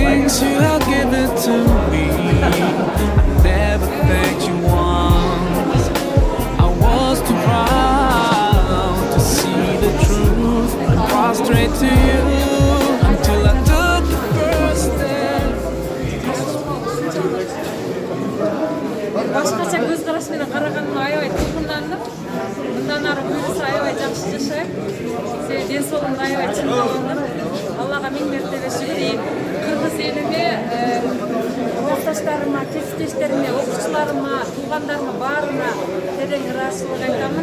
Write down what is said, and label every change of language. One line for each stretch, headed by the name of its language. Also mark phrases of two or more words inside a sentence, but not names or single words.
English: Since you have given to me, I never thanked you once. I was too proud to see the truth and prostrate to you until I took the first step.
Kyrgyz: Башкача көз караш менен караганына аябай толкундандым. Мындан ары буюрса аябай жакшы жашайм. Себеби ден соолугумда аябай чыңдалгандым. Аллага миң мертебе шүкүр дейм. Кыргыз элиме, классташтарыма, кесиптештериме, окуучуларыма, туугандарыма баарына терең ыраазычылык айтамын.